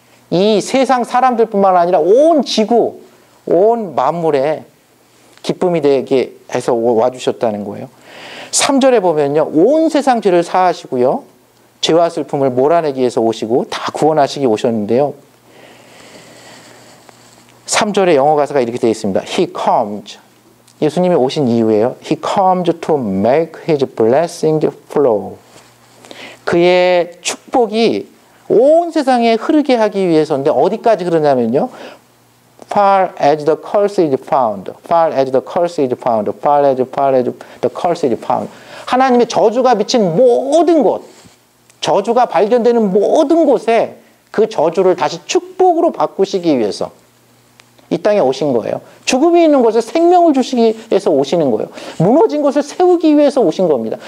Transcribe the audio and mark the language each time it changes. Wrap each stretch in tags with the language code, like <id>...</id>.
<ko>이 세상 사람들뿐만 아니라 온 지구, 온 만물에 기쁨이 되게 해서 와주셨다는 거예요. 3절에 보면요. 온 세상 죄를 사하시고요. 죄와 슬픔을 몰아내기 위해서 오시고 다 구원하시기 오셨는데요. 3절의 영어 가사가 이렇게 되어 있습니다.</ko> <en>He comes.</en> <ko>예수님이 오신 이유예요.</ko> <en>He comes to make his blessings flow.</en> <ko>그의 축복이 온 세상에 흐르게 하기 위해서인데 어디까지 흐르냐면요.</ko> <en>Far as the curse is found. Far as the curse is found. Far as the curse is found.</en> <ko>하나님의 저주가 비친 모든 곳, 저주가 발견되는 모든 곳에 그 저주를 다시 축복으로 바꾸시기 위해서 이 땅에 오신 거예요. 죽음이 있는 곳에 생명을 주시기 위해서 오시는 거예요. 무너진 곳을 세우기 위해서 오신 겁니다.</ko>